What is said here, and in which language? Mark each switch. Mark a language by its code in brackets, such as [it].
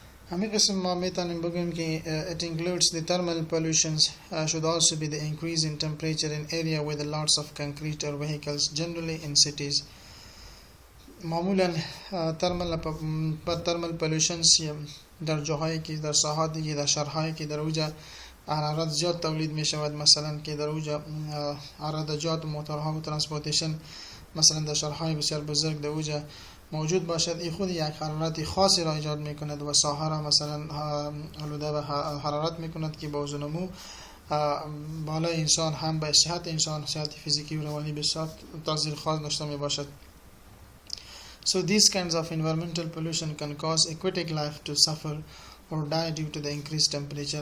[fa] همین قسم ما میتونیم بگویم که [en] it includes the thermal pollutions should also be the increase in temperature in area with lots of concrete or vehicles generally in cities. [fa] معمولا ترمل پولوشنز در جاهایی که در ساحاتی که در شهرهایی که در اوج حرارت زیاد تولید می شود، مثلا که در اوج عرضجات و موتورها و ترانسپورتیشن مثلا در شهرهای بسیار بزرگ در اوج موجود باشد، این خود یک حرارت خاصی را ایجاد می کند و ساحه را مثلا آلوده به حرارت می کند که با نمو بالای انسان هم به صحت انسان، صحت فیزیکی و روانی بسیار تاثیر خاص داشته می باشد. [en] So these kinds of environmental pollution can cause aquatic life to suffer or die due to the increased temperature.